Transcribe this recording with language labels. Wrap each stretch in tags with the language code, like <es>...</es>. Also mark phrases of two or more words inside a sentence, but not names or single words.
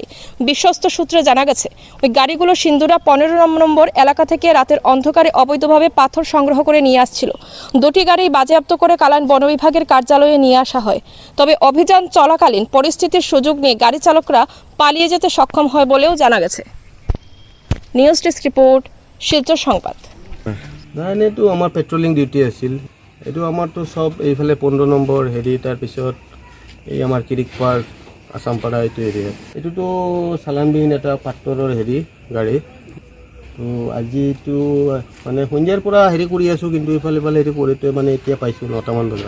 <bn>বিশ্বস্ত সূত্রে জানা গেছে ওই গাড়িগুলো সিন্দুরা 15 নম্বর এলাকা থেকে রাতের অন্ধকারে অবৈধভাবে পাথর সংগ্রহ করে নিয়ে আসছিল। দুটি গাড়ি বাজেয়াপ্ত করে কালাইন বন বিভাগের কার্যালয়ে নিয়ে আসা হয়। তবে অভিযান চলাকালীন পরিস্থিতির সুযোগ নিয়ে গাড়ি চালকরা পালিয়ে যেতে সক্ষম হয় বলেও জানা গেছে। নিউজ ডেস্ক রিপোর্ট, শিলচর সংবাদ।</bn> <as>এইটো আমাৰ পেট্ৰলিং ডিউটি আছিল। এইটো আমাৰতো চব এইফালে 15 নম্বৰ হেৰি, তাৰপিছত এই আমাৰ কিৰিক পাৰ্ক আসামপাৰা এইটো এৰিয়াত। এইটোতো চালানবিহীন এটা পাথৰৰ হেৰি গাড়ী। তো আজি এইটো মানে সন্ধিয়াৰ পৰা হেৰি কৰি আছোঁ, কিন্তু ইফালে হেৰি কৰোঁতে মানে এতিয়া পাইছোঁ 9টামান বজাত।</as>